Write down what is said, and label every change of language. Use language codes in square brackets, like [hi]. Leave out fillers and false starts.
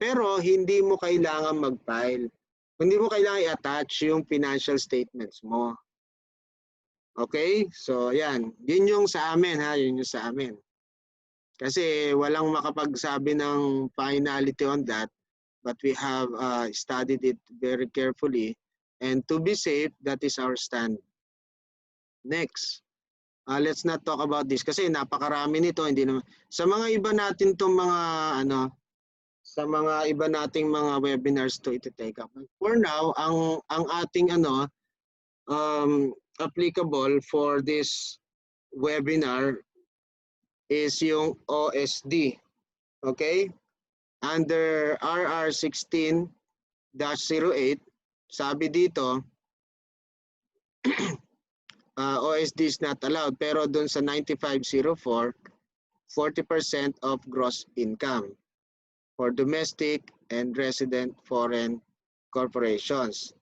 [tl] Pero hindi mo kailangan mag-file. Hindi mo kailangan i-attach yung financial statements mo. Okay? So, yan. Yun yung sa amin, ha? Yun yung sa amin. Kasi walang makapagsabi ng [en] finality on that, but we have studied it very carefully. And to be safe, that is our stand. Next. Let's not talk about this [tl] kasi napakarami nito, hindi naman sa mga iba natin tong mga sa mga iba nating mga webinars to ite-take up. [en] For now, ang ating applicable for this webinar is yung OSD. Okay? Under RR 16-08, [tl] sabi dito [en] OSD is not allowed, [tl] pero doon sa [en] 9504, 40% of gross income for domestic and resident foreign corporations.